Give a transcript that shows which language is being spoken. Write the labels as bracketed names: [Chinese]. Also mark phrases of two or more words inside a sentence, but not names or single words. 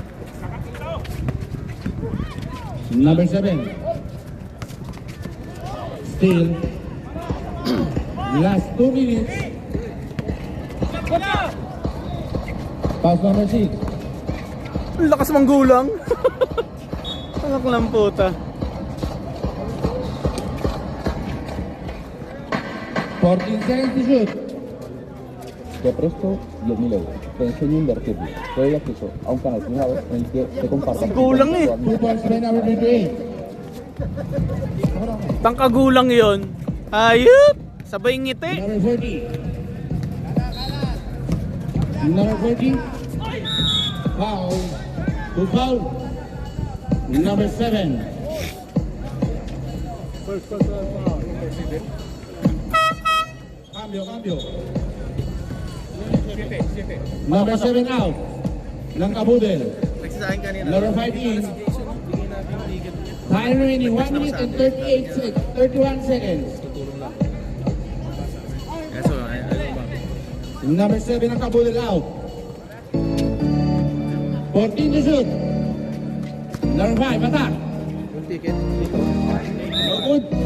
[English] Number 7. Still. Last 2 minutes. Pass number 6. [Filipino] Ang lakas manggulang. Anak lang puta. [English] 14 seconds to shoot. [Spanish] Te presto 10.000 euros. Te enseño a invertirlo. Te doy acceso a un canal privado en el que te compartan. [Filipino] Kulang eh. [English] 2 points by number 28. [Filipino] Tangkagulang yon. Ayup! Sabay ngiti. [English] Number 40. Number 40. Foul. Good foul. Number 7. Cambio. Number 7 out. [Filipino] Ng Kabudel. Nagsasahin kanina. [English] Number 5 in. Time remaining 1 minute and 31 seconds. [Spanish] Eso, [English] Number 7 ng Kabudel out. 14 to shoot. Number 5, attack. No good.